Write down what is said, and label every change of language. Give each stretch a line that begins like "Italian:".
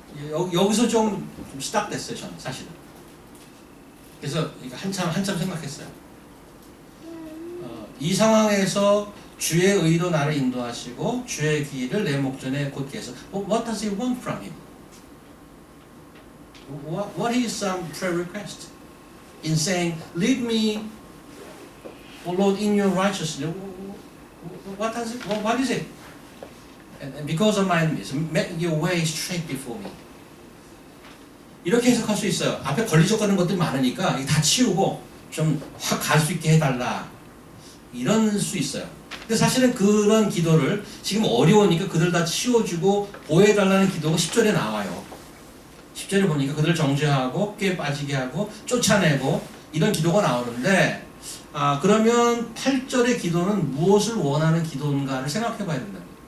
Korean: 여기서 좀 시닥됐어요 저는 사실은. 그래서 한참 생각했어요. 이 상황에서 주의 의로 나를 인도하시고 주의 길을 내 목전에 곧게 해서
English: What does he want from him? What is some prayer request? In saying, lead me, O Lord, in your righteousness. What is it? And because of my enemies, make your way straight before me.
Korean: 이렇게 해석할 수 있어요. 앞에 걸리적거리는 것들이 많으니까 다 치우고 좀 확 갈 수 있게 해달라. 이런 수 있어요. 근데 사실은 그런 기도를 지금 어려우니까 그들 다 치워주고 보호해달라는 기도가 10절에 나와요. 10절에 보니까 그들을 정죄하고 꾀에 빠지게 하고 쫓아내고 이런 기도가 나오는데 그러면 8절의 기도는 무엇을 원하는 기도인가를 생각해 봐야 된다.